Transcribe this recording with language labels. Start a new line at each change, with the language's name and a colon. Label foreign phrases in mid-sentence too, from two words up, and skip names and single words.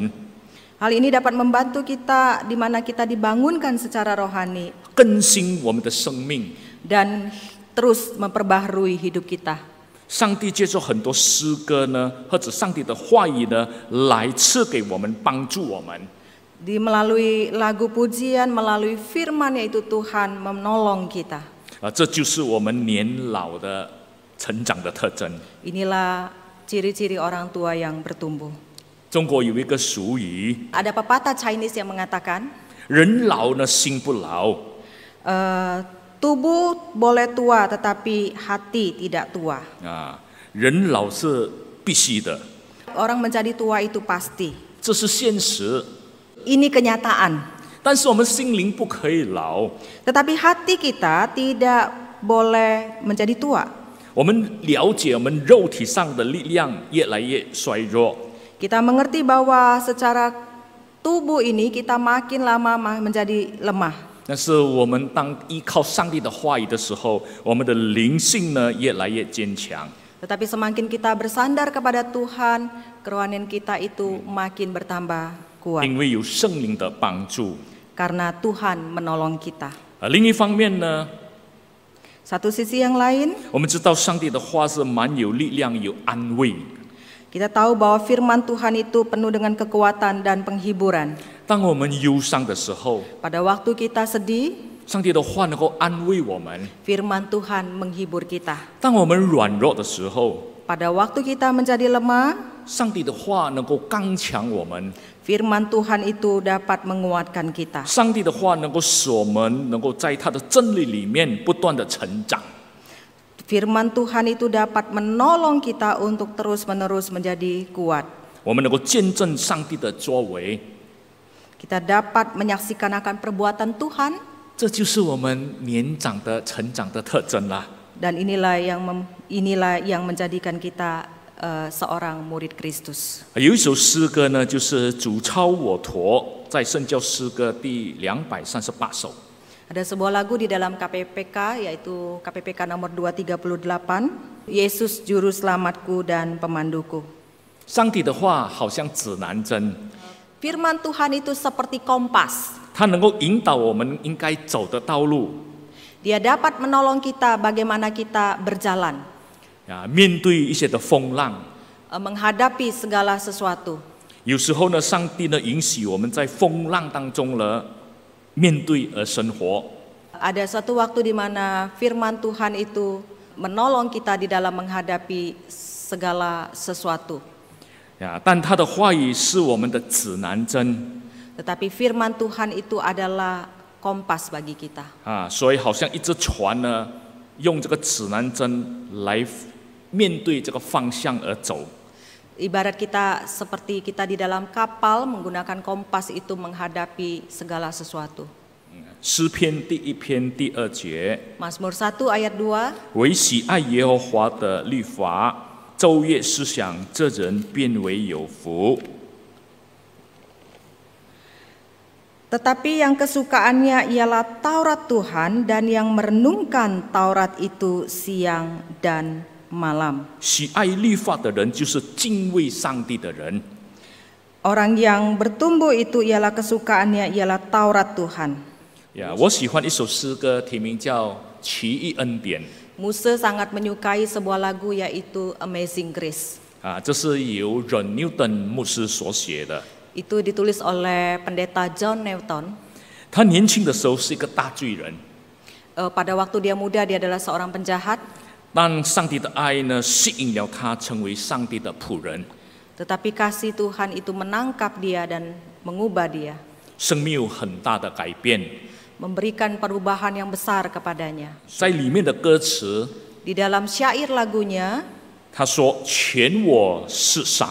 Indonesian: Hal ini dapat membantu kita di mana kita dibangunkan secara rohani
Chinese: 更新我们的生命。
Indonesian: dan terus memperbaharui hidup kita.
Chinese: 上帝借助很多诗歌呢，或者上帝的话语呢，来赐给我们，帮助我们。
Indonesian: Melalui lagu pujian, melalui firman yaitu Tuhan menolong kita.
Chinese: 这就是我们年老的成长的特征。
Indonesian: Inilah ciri-ciri orang tua yang bertumbuh.
Chinese: 中国有一个俗语，
Indonesian: Ada pepatah Chinese yang mengatakan,
Chinese: 人老呢心不老。
Indonesian: tubuh boleh tua tetapi hati tidak tua.
Chinese: 人老是必须的，
Indonesian: Orang menjadi tua itu pasti.
Chinese: 这是现实。
Indonesian: Ini kenyataan.
Chinese: 但是我们心灵不可以老。
Indonesian: Tetapi hati kita tidak boleh menjadi tua.
Chinese: 我们了解我们肉体上的力量越来越衰弱。
Indonesian: Kita mengerti bahwa secara tubuh ini kita makin lama menjadi lemah.
Chinese: 但是我们当依靠上帝的话语的时候，我们的灵性呢越来越坚强。
Indonesian: Tetapi semakin kita bersandar kepada Tuhan, kerohanian kita itu makin bertambah kuat.
Chinese: 因为有圣灵的帮助。
Indonesian: Karena Tuhan menolong kita.
Chinese: 另一方面呢，
Indonesian: Satu sisi yang lain,
Chinese: 我们知道上帝的话是蛮有力量、有安慰。
Indonesian: kita tahu bahwa firman Tuhan itu penuh dengan kekuatan dan penghiburan.
Chinese: 当我们忧伤的时候，
Indonesian: Pada waktu kita sedih,
Chinese: 上帝的话能够安慰我们；
Indonesian: firman Tuhan menghibur kita.
Chinese: 当我们软弱的时候，
Indonesian: Pada waktu kita menjadi lemah,
Chinese: 上帝的话能够刚强我们。
Indonesian: firman Tuhan itu dapat menguatkan kita.
Chinese: 上帝的话能够使我们能够在他的真理里面不断的成长。
Indonesian: Firman Tuhan itu dapat menolong kita untuk terus-menerus menjadi kuat.
Chinese: 我们能够见证上帝的作为，
Indonesian: Kita dapat menyaksikan akan perbuatan Tuhan,
Chinese: 这就是我们年长的成长的特征啦。
Indonesian: dan inilah yang menjadikan kita seorang murid Kristus.
Chinese: 有一首诗歌呢，就是主操我驮，在圣教诗歌第238首。
Indonesian: Ada sebuah lagu di dalam KPPK, yaitu KPPK nomor 238, Yesus Juru Selamatku dan Pemanduku.
Chinese: 上帝的话好像指南针，
Indonesian: Firman Tuhan itu seperti kompas.
Chinese: 它能够引导我们应该走的道路。
Indonesian: Dia dapat menolong kita bagaimana kita berjalan,
Chinese: 面对一些的风浪，
Indonesian: menghadapi segala sesuatu.
Chinese: 有时候呢，上帝呢允许我们在风浪当中呢面对而生活。
Indonesian: Ada suatu waktu di mana firman Tuhan itu menolong kita di dalam menghadapi segala sesuatu.
Chinese: 但他的话语是我们的指南针。
Indonesian: Tetapi firman Tuhan itu adalah kompas bagi kita.
Chinese: 所以好像一只船呢，用这个指南针来面对这个方向而走。
Indonesian: Ibarat kita seperti kita di dalam kapal menggunakan kompas itu menghadapi segala sesuatu.
Chinese: 诗篇第1篇第2节，
Indonesian: Mazmur 1 ayat 2,
Chinese: 唯喜爱耶和华的律法，昼夜思想，这人变为有福。
Indonesian: Tetapi yang kesukaannya ialah Taurat Tuhan dan yang merenungkan Taurat itu siang dan malam.
Chinese: 喜爱律法的人就是敬畏上帝的人。
Indonesian: Orang yang bertumbuh itu ialah kesukaannya ialah Taurat Tuhan.
Chinese: 我喜欢一首诗歌，题名叫《奇异恩典》。
Indonesian: Musa sangat menyukai sebuah lagu yaitu Amazing Grace.
Chinese: 这是由John Newton 牧师所写的。
Indonesian: Itu ditulis oleh pendeta John Newton.
Chinese: 他年轻的时候是一个大罪人，
Indonesian: Pada waktu dia muda dia adalah seorang penjahat.
Chinese: 但上帝的爱呢，吸引了他成为上帝的仆人。
Indonesian: Tetapi kasih Tuhan itu menangkap dia dan mengubah dia,
Chinese: 生命有很大的改变。
Indonesian: memberikan perubahan yang besar kepadanya.
Chinese: 在里面的歌词，
Indonesian: Di dalam syair lagunya
Chinese: 他说：“前我世上，